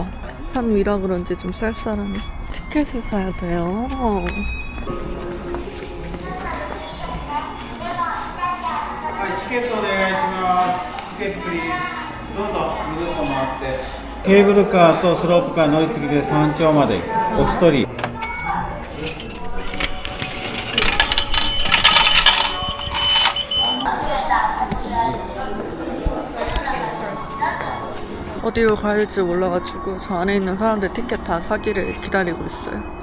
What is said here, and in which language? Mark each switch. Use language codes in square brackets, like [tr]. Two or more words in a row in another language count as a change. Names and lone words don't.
[ko] 산 위라 그런지 좀 쌀쌀하네. 티켓을 사야 돼요. [ja] チケットお願いします。 [en] ticket please. [ja] どうぞ、ぐるっと回って。ケーブルカーとスロープカー乗り継ぎで山頂までお一人。 [ko] 어디로 가야 될지 몰라가지고 저 안에 있는 사람들 티켓 다 사기를 기다리고 있어요.